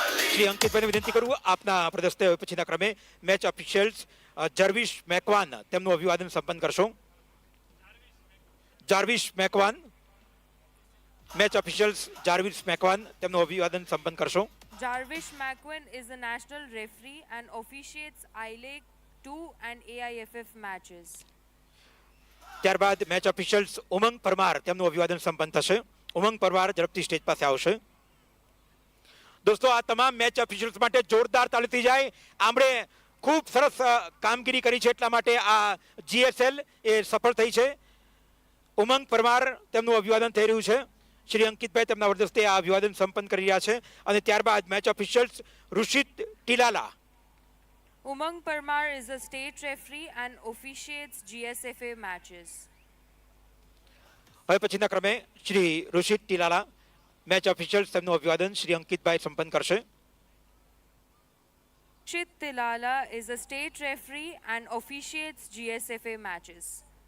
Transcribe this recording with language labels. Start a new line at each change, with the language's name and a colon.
Gujarati: શ્રી અંકિતભાઈને વિનંતી કરું આપના પ્રદસ્તે પછીના ક્રમે મેચ ઓફિશિયલ્સ જર્વિશ મેકવાન તેમનું અભિવાદન સંપન્ન કરશો. જાર્વિશ મેકવાન. મેચ ઓફિશિયલ્સ જાર્વિશ મેકવાન તેમનું અભિવાદન સંપન્ન કરશો.
English: Jarvish McQueen is a national referee and officiates I-League 2 and AIFF matches.
Gujarati: ત્યારબાદ મેચ ઓફિશિયલ્સ ઉમંગ પરમાર તેમનું અભિવાદન સંપન્ન થશે. ઉમંગ પરમાર ઝડપથી સ્ટેજ પાસે આવશે. દોસ્તો આ તમામ મેચ ઓફિશિયલ્સ માટે જોરદાર તાળી થઈ જાય. આમણે ખૂબ સરસ કામગીરી કરી છે એટલા માટે આ GSL એ સફળ થઈ છે. ઉમંગ પરમાર તેમનું અભિવાદન થઈ રહ્યું છે. શ્રી અંકિતભાઈ તેમના વરદસ્તે આ અભિવાદન સંપન્ન કરી રહ્યા છે. અને ત્યારબાદ match officials ઋષિત ટીલાલા.
English: Umang Parmar is a state referee and officiates GSFA matches.
Gujarati: હવે પછીના ક્રમે શ્રી ઋષિત ટીલાલા મેચ ઓફિશિયલ્સ તેમનું અભિવાદન શ્રી અંકિતભાઈ સંપન્ન કરશે.
English: Shit Tilala is a state referee and officiates GSFA matches.